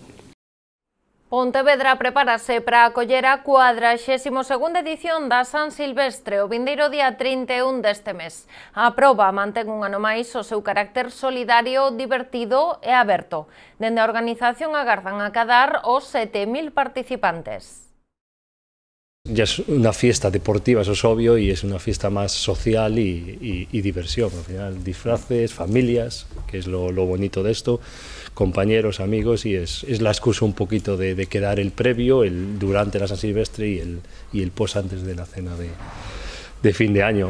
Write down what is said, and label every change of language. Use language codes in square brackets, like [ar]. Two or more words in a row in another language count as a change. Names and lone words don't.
[gl] Pontevedra prepárase para acoller a 42ª edición da San Silvestre o vindeiro día 31 deste mes. A proba mantén un ano máis o seu carácter solidario, divertido e aberto. Dende a organización agardan acadar os 7.000 participantes. [es] Ya es una fiesta deportiva, eso es obvio, y es una fiesta más social y diversión. Al final, disfraces, familias, que es lo bonito de esto, compañeros, amigos, y es la excusa un poquito de quedar el previo, el durante la San Silvestre y el post antes de la cena de fin de año.